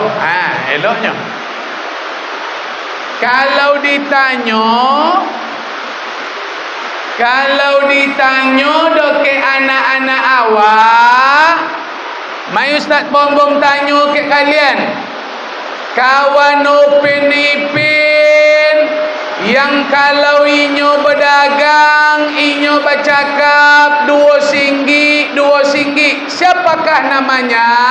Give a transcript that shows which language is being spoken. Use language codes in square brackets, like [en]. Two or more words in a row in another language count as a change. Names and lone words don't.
[ms] Eloknya. Kalau ditanya ke anak-anak awak, mai Ustaz Bom tanya ke kalian, kawan Upin Ipin yang kalau inyo berdagang, inyo bercakap dua singgit, siapakah namanya?